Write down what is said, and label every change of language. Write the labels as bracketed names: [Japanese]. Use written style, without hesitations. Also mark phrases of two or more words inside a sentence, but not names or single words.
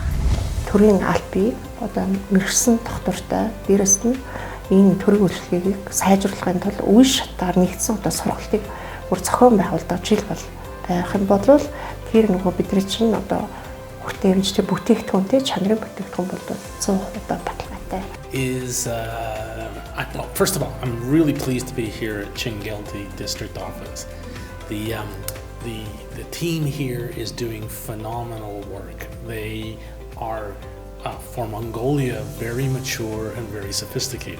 [Mongolian] Төрийн албыг одоо мэрэгсэн доктортой дээрэс нь энэ төрийн үйлчлэгийг сайжруулахын тулд үе шатаар нэгдсэн одоо сургалтыг бүр зохион байгуулдаг жишээлбэл байх юм бол тэр нөгөө бидний чинь одоо хүртээмжтэй бүтээгдэхүүнтэй чанарын бүтээгдэхүүн бол 100% одоо баталгаатай. [English] First of all, I'm really pleased to be here at Chingelti District Office. The team here is doing phenomenal work. They are, for Mongolia, very mature and very sophisticated.